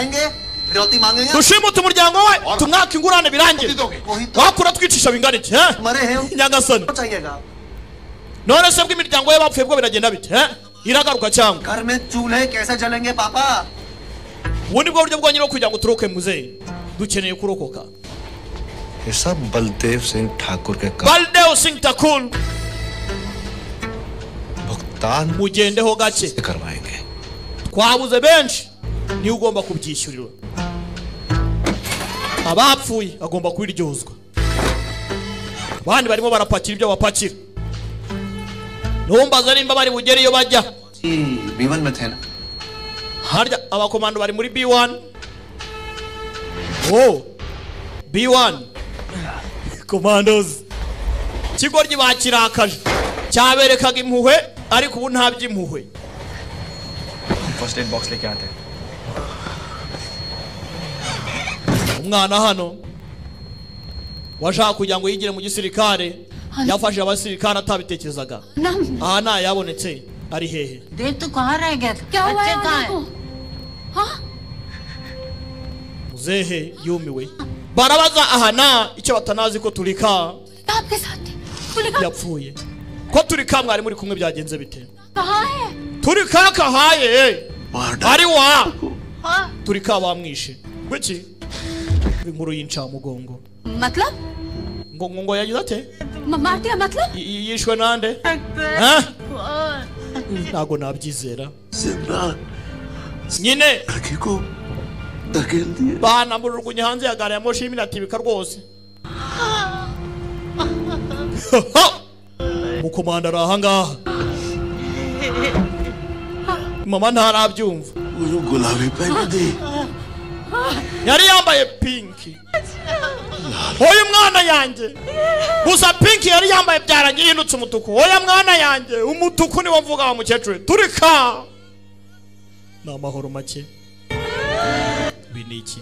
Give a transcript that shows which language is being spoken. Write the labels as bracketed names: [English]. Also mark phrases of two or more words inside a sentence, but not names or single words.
[Kinyarwanda] Dushimuta umuryango we. Tumwaka ingurane birangire. Wakura twicisha bingana iki? Nyagasani. None se bw'imiryango ye bapfuye bwo biragenda bite? Iragaruka cyangwa? Ubundi bwo buryo bwonyine kugira ngo turoke muzehe. Dukeneye kurokoka. [Hindi] ये सब बलदेव सिंह ठाकुर के Baldev Singh Thakur भुगतान [Kinyarwanda] mugendeho gake [Hindi] करवाएंगे. [Kinyarwanda] Twabuze benshi ni ugomba kubyishyurira. Abapfuye agomba kubiryozwa. bandi barimo barapakira ibyo bapakira. Numbaza nimba bari bugere iyo bajya. [Hindi] B1 में थे ना? [Kinyarwanda] Harya abakomando bari muri B1. Oh, B1 commandos kigoryi bakirakaje cyaberekaga impuhwe ariko ubu nta by'impuhwe. [English] first aid box [Hindi] लेके आते हैं. [Kinyarwanda] Umwana hano washaka kugira ngo yigire mu gisirikare yafashe abasirikare atabitekerezaga. Aha nta yabonetse ari hehe? [Hindi] देव तो कहाँ रह गया था? क्या हुआ बच्चे है कहाँ उनको? हाँ? [Kinyarwanda] Muzehe yumiwe. Barabaza ahana icyo batanazi ko turika [Hindi] आपके साथ थे. तुलिका [Kinyarwanda] yapfuye. Ko turika mwari muri kumwe byagenze bite? [Hindi] कहाँ है? [Kinyarwanda] Turika kahaye. Ari wa. [Hindi] हाँ? [Kinyarwanda] Turika bamwishe. Gwiki? Inkuru y'incamugongo. [Hindi] मतलब? [Kinyarwanda] Ngo yagize ate? [Hindi] मार दिया मतलब? [Kinyarwanda] Yishwe nande? Ha? Ntago nabyizera. [Hindi] सिमरन [Kinyarwanda] Nyine [Hindi] लड़की को धकेल दिए. [Kinyarwanda] bana murugunye hanze ya gare ya moshi iminatibika rwose. Mukomanda arahangaha. Mama ntarabyumva. [Hindi] वो गुलाबी पहन दी. [Kinyarwanda] Yari yambaye pinki. Oya mwana yanjye. Gusa pinki yari yambaye byarangiye yindutse umutuku. Oya mwana yanjye, umutuku ni wavuga wa mukecuru. Turika. Namahoro make. Biniki.